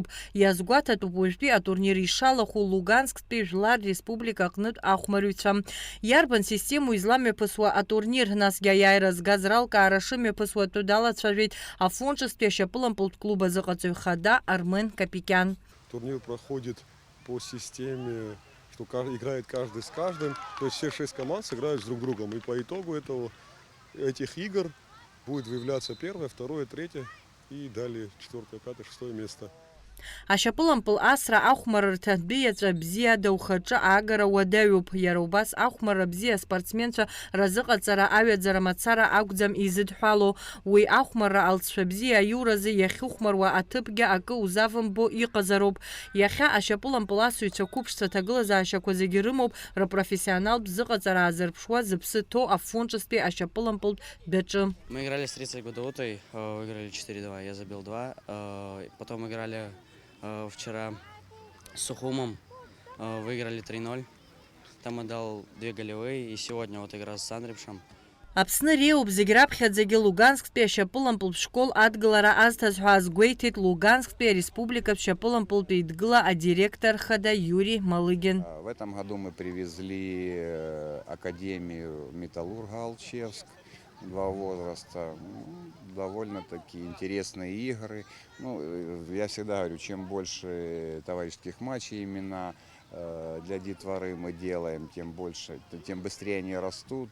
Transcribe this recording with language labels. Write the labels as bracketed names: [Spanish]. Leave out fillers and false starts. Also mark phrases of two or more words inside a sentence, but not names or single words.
[Abkhazian] Иазгәаҭатәуп уажәтәи атурнир ишалахәу Лугансктәи Жәлар Республика аҟнытә ахәмарыҩцәа. Иарбан систему изламҩаԥысуа атурнир, насгьы аиааира згаз ралкаара шымҩаԥысуатәу далацәажәеит Афонҿыцтәи ашьапылампылтә клуб азыҟаҵаҩ хада Армен Капикян. [Russian] Турнир проходит по системе, что играет каждый с каждым, то есть все 6 команд сыграют с друг другом, и по итогу этих игр будет выявляться первое, второе, третье и далее 4, 5, 6 место. [Abkhazian] Ашьапылампыл асра ахәмара рҭатәи иаҵәа бзиа даухаҿы аагара уадаҩуп. Иара убас ахәмара бзиа спортсменцәа разыҟаҵара аҩаӡара мацара акәӡам изыдҳәало. Уи ахәмара алҵшәа бзиа аиуразы иахьыхәмаруа аҭыԥгьы акы узавымбо иҟазароуп. Иахьа ашьапылампыл асыҩцәа қәыԥшӡа аҭагылазаашьақәа зегьы рымоуп рпрофессионалтә зыҟаҵара аазырԥшуа зыԥсы ҭоу Афонҿыцтәи ашьапылампылтә дәаҿы. [Russian] Мы играли с 30 Гудаутой, выиграли 4-2, я забил 2. Потом играли вчера с Сухумом, выиграли 3-0. Там отдал 2 голевые, и сегодня вот игра с Сандрипшем. [Abkhazian] Аԥсны реиуп зегь раԥхьаӡагьы Лугансктәи ашьапылампылтә школ адгылара азҭаз ҳәа азгәеиҭеит Лугансктәи ареспубликатә шьапылампылтә еидгыла адиректор хада Юрий Малыгин. [Russian] В этом году мы привезли Академию Металлурга Алчевск. 2 возраста, довольно-таки интересные игры. Я всегда говорю, чем больше товарищеских матчей именно для детворы мы делаем, тем больше, тем быстрее они растут.